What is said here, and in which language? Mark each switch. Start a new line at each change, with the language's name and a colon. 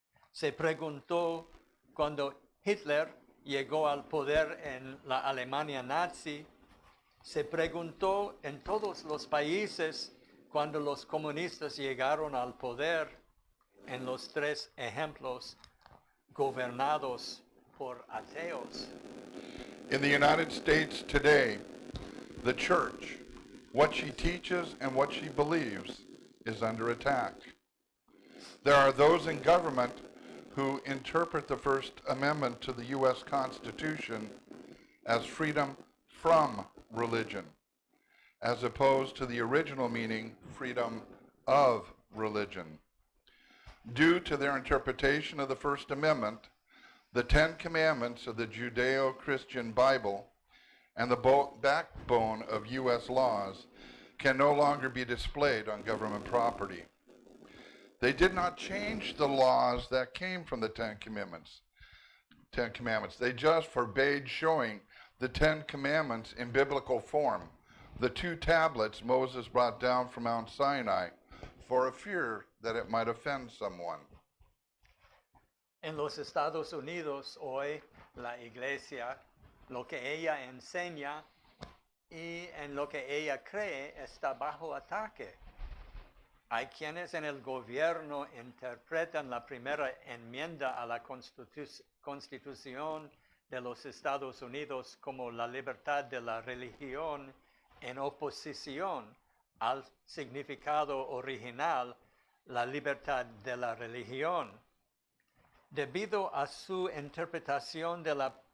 Spanish: Se preguntó cuando Hitler llegó al poder en la Alemania nazi. Se preguntó en todos los países cuando los comunistas llegaron al poder, en los tres ejemplos gobernados por ateos.
English: In the United States today, the church, what she teaches and what she believes, is under attack. There are those in government who interpret the First Amendment to the U.S. Constitution as freedom from religion, as opposed to the original meaning, freedom of religion. Due to their interpretation of the First Amendment, the Ten Commandments of the Judeo-Christian Bible and the backbone of U.S. laws can no longer be displayed on government property. They did not change the laws that came from the Ten Commandments. They just forbade showing the Ten Commandments in biblical form, the two tablets Moses brought down from Mount Sinai, for a fear that it might offend someone.
Spanish: En los Estados Unidos hoy, la iglesia, lo que ella enseña y en lo que ella cree está bajo ataque. Hay quienes en el gobierno interpretan la primera enmienda a la Constitución de los Estados Unidos como la libertad de la religión en oposición al significado original, la libertad de la religión. Debido a su interpretación de la